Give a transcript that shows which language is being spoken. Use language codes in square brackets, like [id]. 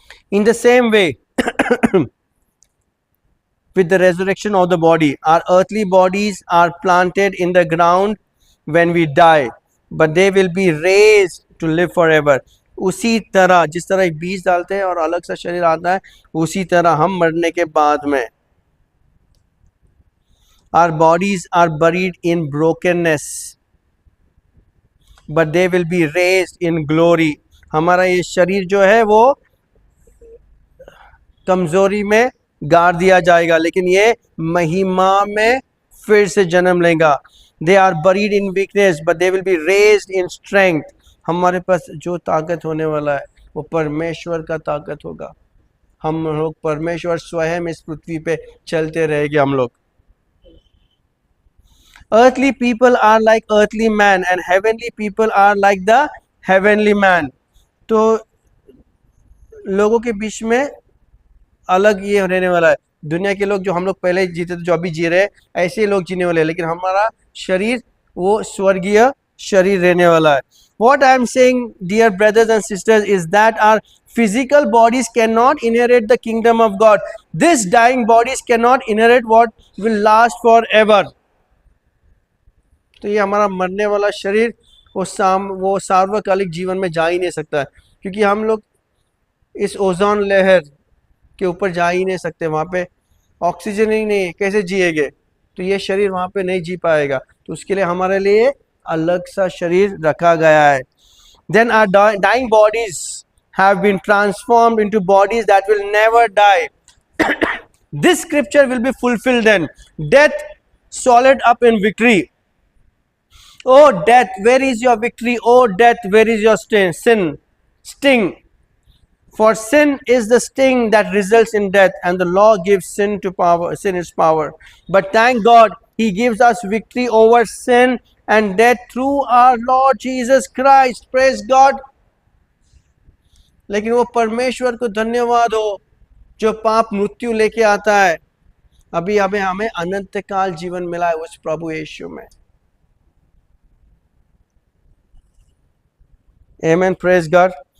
[en] In the same way, with the resurrection of the body, our earthly bodies are planted in the ground when we die, but they will be raised to live forever. [hi] उसी तरह जिस तरह एक बीज डालते हैं और अलग सा शरीर आता है, उसी तरह हम मरने के बाद में [en] our bodies are buried in brokenness, but they will be raised in glory. [hi] हमारा ये शरीर जो है वो कमजोरी में गाड़ दिया जाएगा, लेकिन ये महिमा में फिर से जन्म लेगा। [en] They are buried in weakness, but they will be raised in strength. [hi] हमारे पास जो ताकत होने वाला है वो परमेश्वर का ताकत होगा। हम लोग परमेश्वर स्वयं इस पृथ्वी पे चलते रहेंगे हम लोग। [en] earthly people are like earthly man and heavenly people are like the heavenly man. [hi] तो लोगों के बीच में अलग ये रहने वाला है. दुनिया के लोग जो हम लोग पहले जीते थे, जो अभी जी रहे हैं, ऐसे लोग जीने वाले हैं, लेकिन हमारा शरीर वो स्वर्गीय शरीर रहने वाला है. [en] What I am saying, dear brothers and sisters, is that our physical bodies cannot inherit the kingdom of God. This dying bodies cannot inherit what will last forever. [hi] तो ये हमारा मरने वाला शरीर वो सार्वकालिक जीवन में जा ही नहीं सकता है, क्योंकि हम लोग इस ओजोन लहर के ऊपर जा ही नहीं सकते. वहाँ पे ऑक्सीजन ही नहीं, कैसे जिएंगे? तो ये शरीर वहाँ पे नहीं जी पाएगा. तो उसके लिए हमारे लिए अलग सा शरीर रखा गया है. [en] Then our dying bodies have been transformed into bodies that will never die. This scripture will be fulfilled then. Death swallowed up in victory. Oh death, where is your victory? Oh death, where is your sting? For sin is the sting that results in death, and the law gives sin its power. But thank God, He gives us victory over sin and death through our Lord Jesus Christ. Praise God. [hi] लेकिन वो परमेश्वर को धन्यवाद हो जो पाप मृत्यु लेके आता है. अभी हमें अनंत काल जीवन मिला है उस प्रभु यीशु में. [en] Amen, praise God.